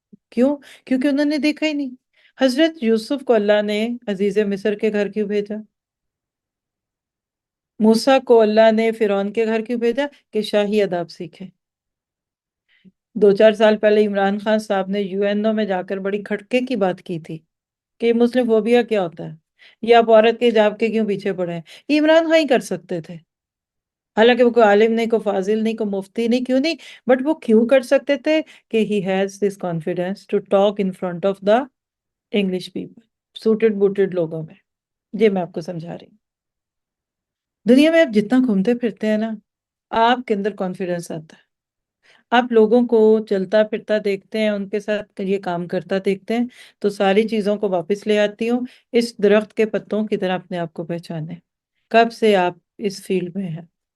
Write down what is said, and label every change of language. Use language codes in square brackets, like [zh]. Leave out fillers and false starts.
[ur] کیوں؟ کیونکہ انہوں نے دیکھا ہی نہیں. حضرت یوسف کو اللہ نے عزیز مصر کے گھر کیوں بھیجا؟ موسیٰ کو اللہ نے فرعون کے گھر کیوں بھیجا؟ کہ شاہی آداب سیکھے. 2-4 سال پہلے عمران خان صاحب نے یو این او میں جا کر بڑی کھٹکے کی بات کی تھی کہ مسلم فوبیا کیا ہوتا ہے، یہ آپ عورت کے حجاب کے کیوں پیچھے پڑے ہیں. یہ عمران خان ہی کر سکتے تھے، حالانکہ وہ کوئی عالم نہیں، کوئی فاضل نہیں، کوئی مفتی نہیں. کیوں نہیں؟ بٹ وہ کیوں کر سکتے تھے کہ [en] he has this confidence to talk in front of the English people, suited booted [ur] لوگوں میں. یہ میں آپ کو سمجھا رہی ہوں. دنیا میں آپ جتنا گھومتے پھرتے ہیں نا، آپ کے اندر کانفیڈنس آتا ہے. آپ لوگوں کو چلتا پھرتا دیکھتے ہیں، ان کے ساتھ یہ کام کرتا دیکھتے ہیں، تو ساری چیزوں کو واپس لے آتی ہوں. اس درخت کے پتوں کی طرح اپنے آپ کو پہچانے کب سے آپ اس فیلڈ میں ہیں.